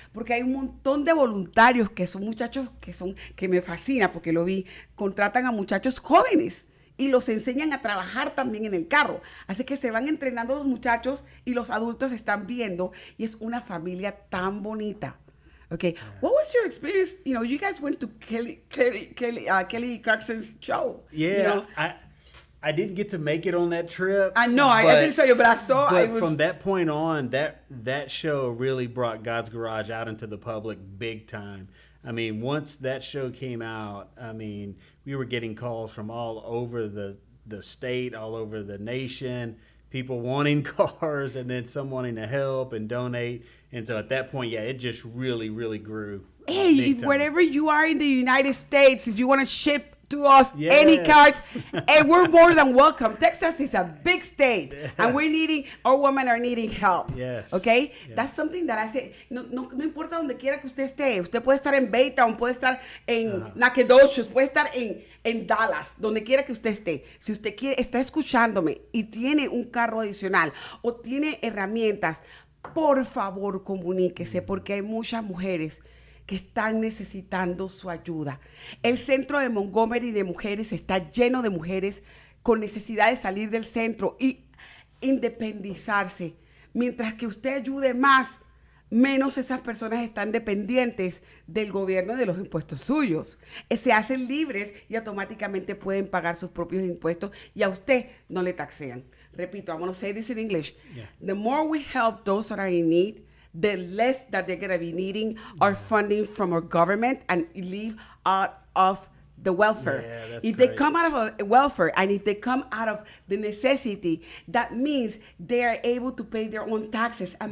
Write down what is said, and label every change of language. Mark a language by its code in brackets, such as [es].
[es] Porque hay un montón de voluntarios que son muchachos que me fascina porque lo vi, contratan a muchachos jóvenes y los enseñan a trabajar también en el carro. Así que se van entrenando los muchachos y los adultos están viendo y es una familia tan bonita. [en] Okay, what was your experience? You guys went to Kelly Clarkson's show. Yeah, I didn't get to make it on that trip. I know, I didn't say you, but I saw. But from that point on, that show really brought God's Garage out into the public big time. I mean, once that show came out, we were getting calls from all over the state, all over the nation. people wanting cars and then some wanting to help and donate. And so at that point, yeah, it just really, really grew. Hey, big time. wherever you are in the United States, if you want to ship to us Yes. any cars, and we're more than welcome. Texas is a big state, Yes. and our women are needing help. Yes. Okay? Yes. That's something that I say, [es] no importa donde quiera que usted esté. Usted puede estar en Baytown, puede estar en Nacogdoches, puede estar en Dallas, donde quiera que usted esté. Si usted está escuchándome y tiene un carro adicional o tiene herramientas, por favor comuníquese, porque hay muchas mujeres que están necesitando su ayuda. El centro de Montgomery de mujeres está lleno de mujeres con necesidad de salir del centro y independizarse. Mientras que usted ayude más, menos esas personas están dependientes del gobierno y de los impuestos suyos. Se hacen libres y automáticamente pueden pagar sus propios impuestos y a usted no le taxean. Repito, [en] I'm going to say this in English. Yeah. The more we help those that are in need, the less that they're going to be needing our funding from our government and leave out of the welfare. Yeah, that's if they great. come out of welfare and if they come out of the necessity, that means they are able to pay their own taxes and